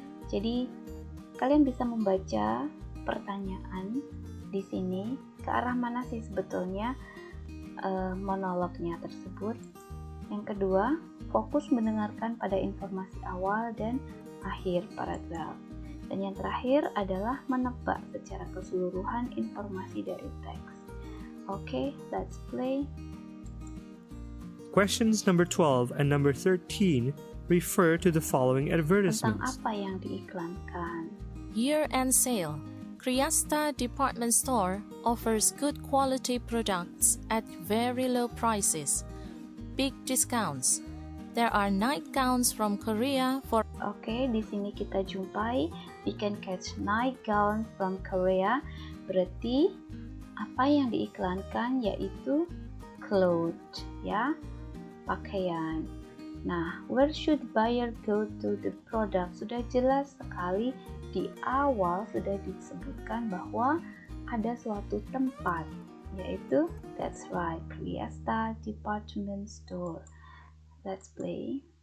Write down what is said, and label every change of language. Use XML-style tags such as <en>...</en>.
<id>Jadi kalian bisa membaca pertanyaan di sini ke arah mana sih sebetulnya monolognya tersebut. Yang kedua, fokus mendengarkan pada informasi awal dan akhir paragraf. Dan yang terakhir adalah menebak secara keseluruhan informasi dari teks.</id> <en>Okay, let's play. Questions number 12 and number 13 refer to the following</en> <id>Tentang</id> <en>advertisements.</en> <id>apa yang diiklankan.</id> <en>Year-end sale. Kriasta Department Store offers good quality products at very low prices. Big discounts. There are nightgowns from Korea for</en> <id>Oke, di sini kita jumpai</id> <en>we can catch nightgown from Korea.</en> <id>Berarti apa yang diiklankan yaitu clothes, ya, pakaian.</id> <en>Nah, where should buyer go to the product?</en> <id>Sudah jelas sekali di awal sudah disebutkan bahwa ada suatu tempat, yaitu</id> <en>that's right,</en> <id>Kriasta Department Store.</id> <en>Let's play.</en>